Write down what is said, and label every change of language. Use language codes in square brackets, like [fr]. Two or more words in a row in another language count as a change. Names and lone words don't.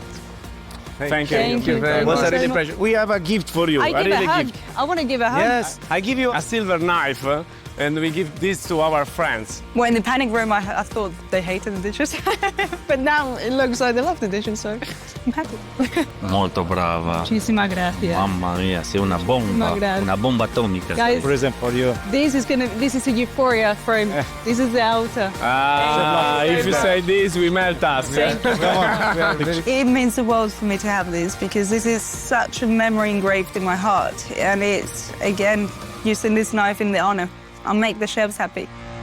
[en] Thank you. Thank you very It was much. a really pleasure. We have a gift for you. I give a hug. gift. I want to give a hug. Yes. I give you a silver knife, and we give this to our friends. Well, in the panic room, I thought they hated the dishes. But now it looks like they love the dishes, so I'm happy. [it] Molto brava. [es] Muchísimas gracias. [it] Mamma mia, sei una bomba atomica. [en] Guys, Present for you. this is a euphoria frame. This is the altar. If you say this, we melt us. It means the world for me to have this, because this is such a memory engraved in my heart. And it's, again, using this knife in the honor. I'll make the chefs happy.